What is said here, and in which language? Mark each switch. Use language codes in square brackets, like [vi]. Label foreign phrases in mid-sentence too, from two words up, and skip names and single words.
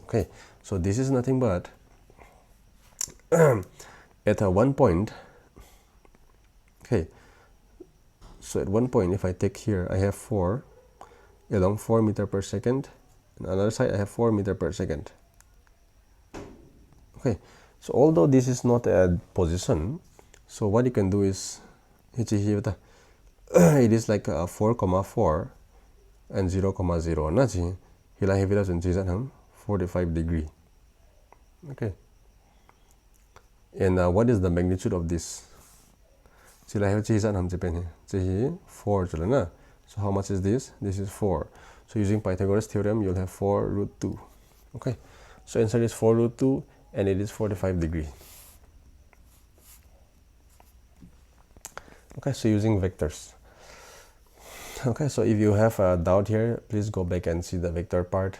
[en] Okay, so this is nothing but at one point, okay, So at one point, if I take here, I have 4 along 4 meter per second, and on the other side I have 4 meter per second. Okay, so although this is not a position, so what you can do is it is like 4,4 and 0,0 [tcz] na chi hila hevila chun chi ham [en] 45 degree. Okay, and what is the magnitude of this? [tcz] Chila he chi ham chipen he 4 chula na. [en] So how much is this? This is 4. So using Pythagoras theorem, you'll have 4 root 2. Okay, so answer is 4 root 2 and it is 45 degree. Okay, so using vectors. Okay, so if you have a doubt here, please go back and see the vector part.